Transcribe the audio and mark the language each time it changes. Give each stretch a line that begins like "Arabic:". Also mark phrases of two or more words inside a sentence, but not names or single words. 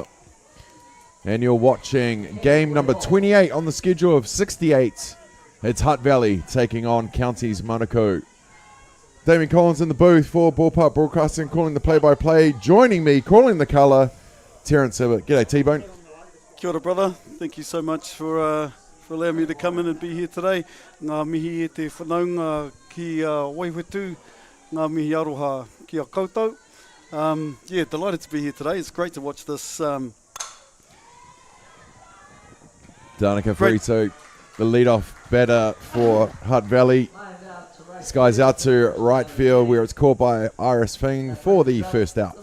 English: And you're watching game number 28 on the schedule of 68. It's Hutt Valley taking on Counties Manukau. Damien Collins in the booth for Ballpark Broadcasting, calling the play-by-play. Joining me, calling the colour, Terence Hibbert. G'day, T-Bone.
Māori: Kia ora,
English: brother. Thank you so much for allowing me to come in and be here today.
Māori: Ngā mihi e te whanaunga ki Waiwetu, ngā mihi aroha ki a koutou.
English: Yeah, delighted to be here today. It's great to watch this. Danica Frito, the lead-off batter for Hutt Valley. This guy's out to right field where it's caught by Iris Fing for the first out.